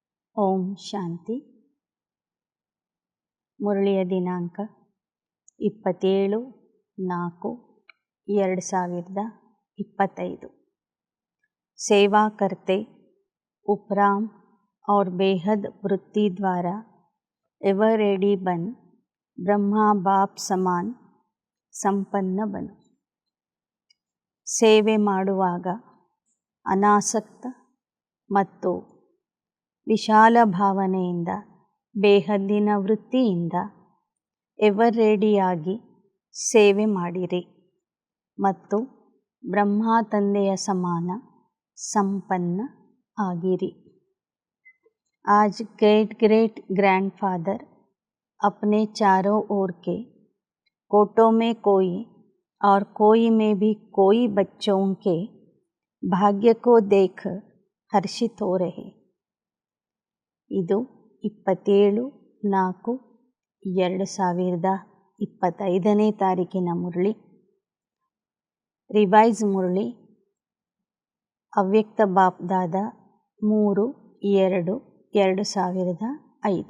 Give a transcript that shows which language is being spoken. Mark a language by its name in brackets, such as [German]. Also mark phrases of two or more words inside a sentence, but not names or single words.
[Kannada] ಓಂ ಶಾಂತಿ. ಮುರಳಿಯ ದಿನಾಂಕ 27/4/2025। [Hindi] सेवा करते उपराम और बेहद वृत्ति द्वारा [English] ever ready [Hindi] बन ब्रह्मा बाप समान संपन्न बनो. [Kannada] ಸೇವೆ ಮಾಡುವಾಗ ಅನಾಸಕ್ತ ಮತ್ತು ವಿಶಾಲ ಭಾವನೆಯಿಂದ ಬೇಹದ್ದಿನ ವೃತ್ತಿಯಿಂದ [English] ever ready-ಯಾಗಿ [Kannada] ಸೇವೆ ಮಾಡಿರಿ ಮತ್ತು ಬ್ರಹ್ಮ ತಂದೆಯ ಸಮಾನ ಸಂಪನ್ನ ಆಗಿರಿ. [Hindi] आज [English] great great grandfather [Hindi] अपने चारों ओर के कोटों में कोई और कोई में भी कोई बच्चों के भाग्य को देख हर्षित हो रहे. [Kannada] ಇದು 27/4/2025 ತಾರೀಕಿನ ಮುರಳಿ. ರಿವೈಸ್ ಮುರಳಿ ಅವ್ಯಕ್ತ ಬಾಪ್ದಾದ 3/2/2005.